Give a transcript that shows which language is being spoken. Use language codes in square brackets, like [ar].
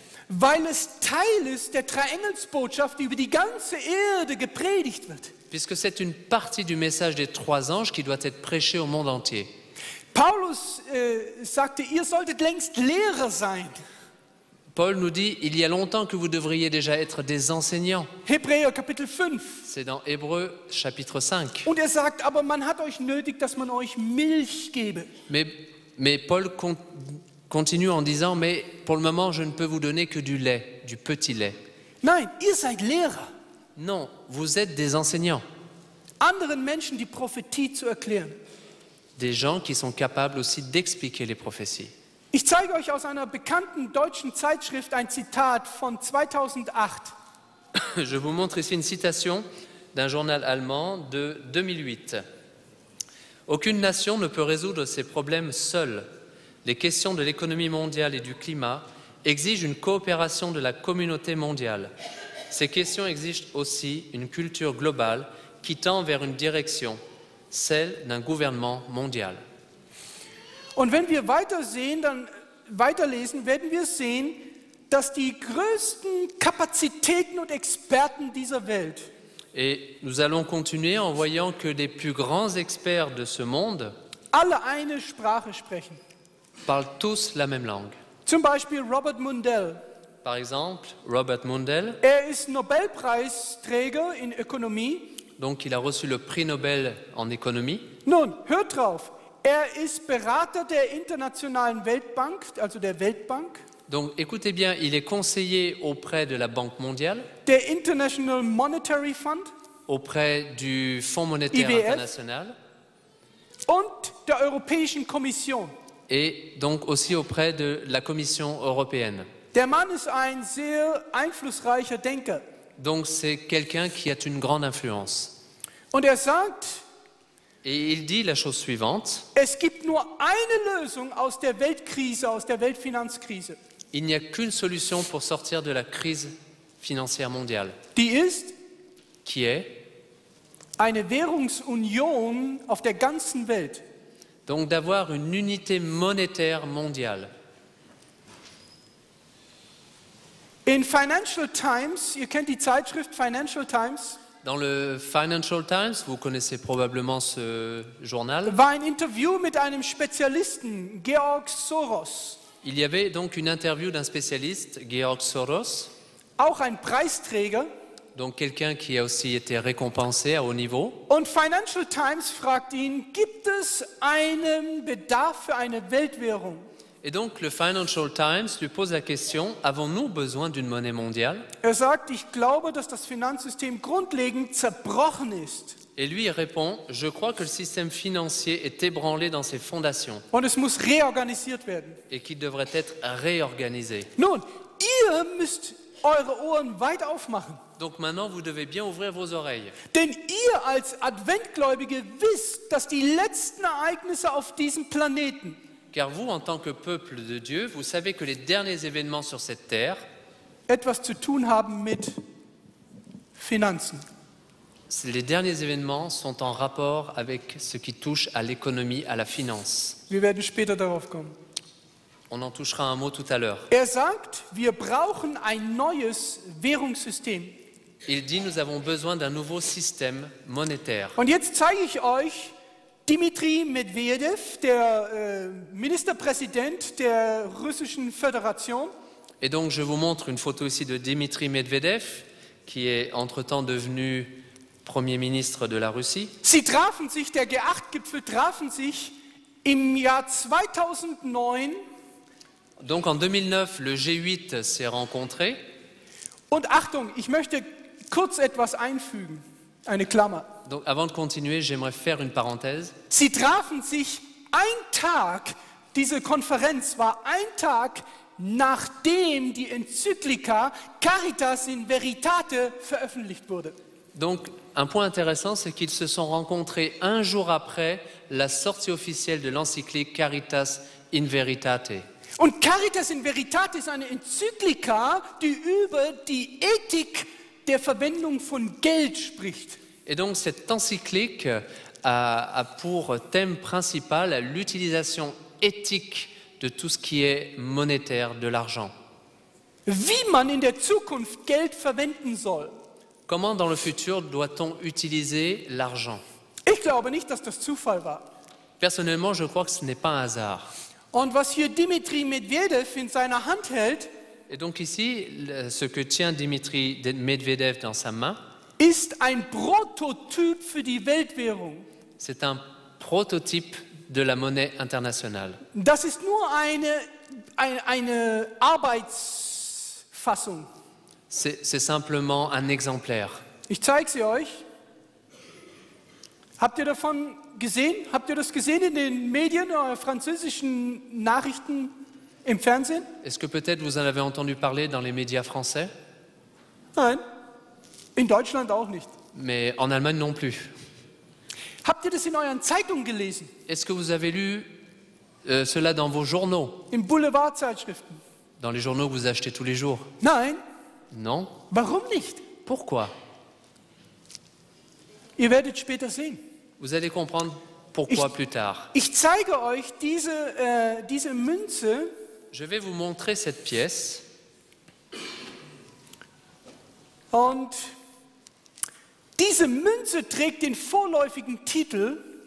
[de] weil es Teil ist der Dreieingelsbotschaft, die über die ganze Erde gepredigt wird. [fr] puisque c'est une partie du message des trois anges qui doit être prêché au monde entier. [de] Paulus sagte, ihr solltet längst Lehrer sein. [fr] Paul nous dit, il y a longtemps que vous devriez déjà être des enseignants. [de] Hebräer Kapitel 5. [fr] C'est dans Hébreux chapitre 5. [de] Und er sagt, aber man hat euch nötig, dass man euch Milch gebe. [fr] Mais Paul continue en disant, mais pour le moment, je ne peux vous donner que du lait, du petit lait. [de] Nein, ihr seid Lehrer. [fr] Non, vous êtes des enseignants, [de] Anderen Menschen die Prophetie zu erklären. [fr] des gens qui sont capables aussi d'expliquer les prophéties. [de] Ich zeige euch aus einer bekannten deutschen Zeitschrift ein Zitat von 2008. [fr] Je vous montre ici une citation d'un journal allemand de 2008. Aucune nation ne peut résoudre ses problèmes seule. Les questions de l'économie mondiale et du climat exigent une coopération de la communauté mondiale. Ces questions exigent aussi une culture globale qui tend vers une direction, celle d'un gouvernement mondial. [de] Und wenn wir weiterlesen, werden wir sehen, dass die größten Kapazitäten und Experten dieser Welt [fr] Et nous allons continuer en voyant que les plus grands experts de ce monde [de] alle eine Sprache sprechen. [fr] parlent tous la même langue. [de] Zum Beispiel Robert Mundell. [fr] Par exemple, Robert Mundell, [de] Er ist Nobelpreisträger in Ökonomie. [fr] donc il a reçu le prix Nobel en économie. [de] Nun, hört drauf. Er ist Berater der Internationalen Weltbank, also der Weltbank, [fr] Donc écoutez bien, il est conseiller auprès de la Banque mondiale, [de] der International Monetary Fund [fr] auprès du Fonds monétaire [de] IWF. [fr] international [de] und der Europäischen Kommission. [fr] et donc aussi auprès de la Commission européenne. [de] Der Mann ist ein sehr einflussreicher Denker. [fr] Donc c'est quelqu'un qui a une grande influence. [de] Und er sagt, [fr] Et il dit la chose suivante, [de] es gibt nur eine Lösung aus der Weltkrise, aus der Weltfinanzkrise. [fr] il n'y a qu'une solution pour sortir de la crise financière mondiale, [de] Die ist [fr] qui est [de] eine Währungsunion auf der ganzen Welt. [fr] donc d'avoir une unité monétaire mondiale. [de] In Financial Times, ihr kennt die Zeitschrift Financial Times, [fr] Dans le Financial Times, vous connaissez probablement ce journal, [de] war ein Interview mit einem Spezialisten, Georg Soros, [fr] il y avait donc une interview d'un spécialiste, Georg Soros, [de] auch ein Preisträger, [fr] Donc quelqu'un qui a aussi été récompensé à haut niveau. [de] Und Financial Times fragt ihn, gibt es einen Bedarf für eine Weltwährung? [fr] Et donc le Financial Times lui pose la question, avons-nous besoin d'une monnaie mondiale? [de] Er sagt, ich glaube, dass das Finanzsystem grundlegend zerbrochen ist. [fr] Et lui il répond, je crois que le système financier est ébranlé dans ses fondations [de] Und es muss reorganisiert werden. [fr] et qu'il devrait être réorganisé. [de] Nun, ihr müsst eure Ohren weit aufmachen. [fr] Donc maintenant vous devez bien ouvrir vos oreilles. [de] Denn ihr als Adventgläubige wisst, dass die letzten Ereignisse auf diesem Planeten [fr] Car vous, en tant que peuple de Dieu, vous savez que les derniers événements sur cette terre, [de] etwas zu tun haben mit Finanzen. [fr] les derniers événements sont en rapport avec ce qui touche à l'économie, à la finance. [de] Wir werden später darauf kommen. [fr] On en touchera un mot tout à l'heure. [de] Er sagt, wir brauchen ein neues Währungssystem. [fr] Il dit, nous avons besoin d'un nouveau système monétaire. [de] Und jetzt zeige ich euch Dmitri Medvedev, der Ministerpräsident der Russischen Föderation. [fr] Et donc, je vous montre une photo ici de Dmitri Medvedev, qui est entre-temps devenu Premier ministre de la Russie. [de] Sie trafen sich, der G8-Gipfel trafen sich im Jahr 2009. [fr] Donc, en 2009, le G8 s'est rencontré. [de] Und Achtung, ich möchte kurz etwas einfügen, eine Klammer. [fr] Donc, avant de continuer, j'aimerais faire une parenthèse. [de] Sie trafen sich ein Tag, diese Konferenz war ein Tag, nachdem die Enzyklika Caritas in Veritate veröffentlicht wurde. [fr] Donc, un point intéressant, c'est qu'ils se sont rencontrés un jour après la sortie officielle de l'encyclique Caritas in Veritate. [de] Und Caritas in Veritate ist eine Enzyklika, die über die Ethik der Verwendung von Geld spricht. [fr] Et donc cette encyclique a pour thème principal l'utilisation éthique de tout ce qui est monétaire, de l'argent. [de] Wie man in der Zukunft Geld verwenden soll. [fr] Comment dans le futur doit-on utiliser l'argent? [de] Ich glaube nicht, dass das Zufall war. [fr] Personnellement, je crois que ce n'est pas un hasard. [de] Und was hier Dmitri Medvedev in seiner Hand hält, [fr] Et donc ici, ce que tient Dmitri Medvedev dans sa main, [de] ist ein Prototyp für die Weltwährung. [fr] c'est un prototype de la monnaie internationale. [de] Das ist nur eine Arbeitsfassung. [fr] C'est simplement un exemplaire. [de] Ich zeige sie euch. Habt ihr davon gesehen? Habt ihr das gesehen in den Medien, französischen Nachrichten im Fernsehen? [fr] Est-ce que peut-être vous en avez entendu parler dans les médias français? [de] Nein. In Deutschland auch nicht. [fr] Mais en Allemagne non plus. [de] Habt ihr das in euren Zeitungen gelesen? [fr] Est-ce que vous avez lu cela dans vos journaux, [de] In Boulevardzeitschriften? [fr] dans les journaux que vous achetez tous les jours? [de] Nein. [fr] Non. [de] Warum nicht? [fr] Pourquoi? [de] Ihr werdet später sehen. [fr] Vous allez comprendre pourquoi plus tard. [de] Ich zeige euch diese Münze. [fr] Je vais vous montrer cette pièce. [de] Und diese Münze trägt den vorläufigen Titel